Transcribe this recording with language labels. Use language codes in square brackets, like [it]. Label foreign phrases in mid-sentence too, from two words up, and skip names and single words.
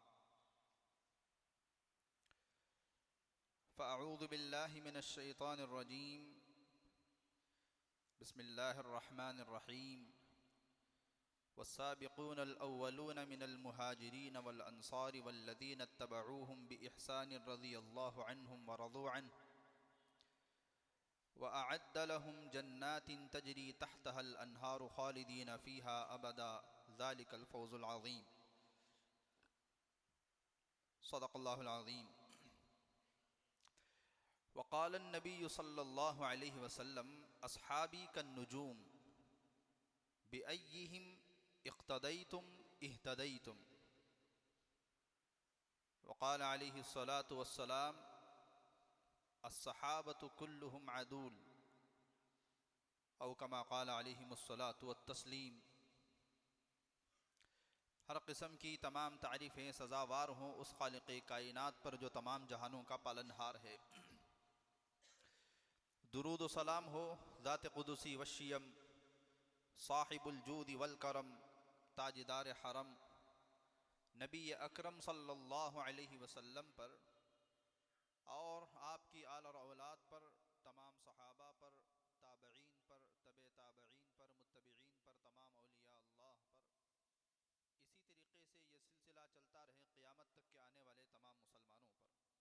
[ar] فأعوذ بالله من الشيطان الرجيم بسم الله الرحمن الرحيم والسابقون الأولون من المهاجرين والأنصار والذين اتبعوهم بإحسان رضي الله عنهم ورضوا عنه وأعد لهم جنات تجري تحتها الأنهار خالدين فيها أبدا ذلك الفوز العظيم صدق الله العظيم. وقال النبي صلى الله عليه وسلم أصحابي كالنجوم بأيهم اقتديتم اهتديتم. وقال عليه الصلاة والسلام الصحابة كلهم عدول أو كما قال عليهم الصلاة والتسليم. [ur] ہر قسم کی تمام تعریفیں سزاوار ہوں اس خالق کائنات پر جو تمام جہانوں کا پالنہار ہے. درود و سلام ہو ذات قدسی الشیم [ar] صاحب الجود والكرم [ur] تاجدار حرم نبی اکرم [ar] صلى الله عليه وسلم [ur] پر اور آپ کی آل اور اولاد پر، تمام صحابہ پر، تابعین پر، تبع تابعین پر، متبعین پر، تمام اولیاء اللہ پر، اسی طریقے سے یہ سلسلہ چلتا رہے قیامت تک کے آنے والے تمام مسلمانوں پر.